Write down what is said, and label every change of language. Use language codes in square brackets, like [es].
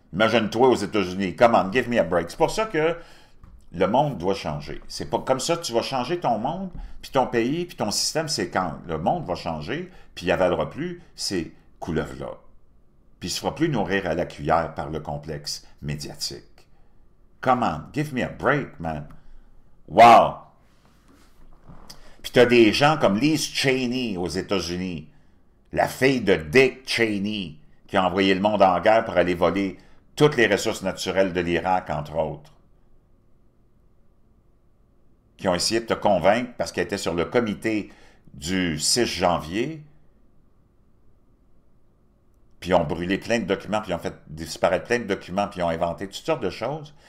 [fr] Imagine-toi aux États-Unis. [en] Come on, give me a break. [fr] C'est pour ça que le monde doit changer. C'est pas comme ça que tu vas changer ton monde, puis ton pays, puis ton système, c'est quand le monde va changer, puis il avalera plus ces couleuvres-là. Puis il ne se fera plus nourrir à la cuillère par le complexe médiatique. [en] Come on, give me a break, man. Wow! [fr] Puis tu as des gens comme Liz Cheney aux États-Unis, la fille de Dick Cheney, qui a envoyé le monde en guerre pour aller voler toutes les ressources naturelles de l'Irak, entre autres, qui ont essayé de te convaincre, parce qu'elle était sur le comité du 6 janvier, puis ils ont brûlé plein de documents, puis ils ont fait disparaître plein de documents, puis ils ont inventé toutes sortes de choses.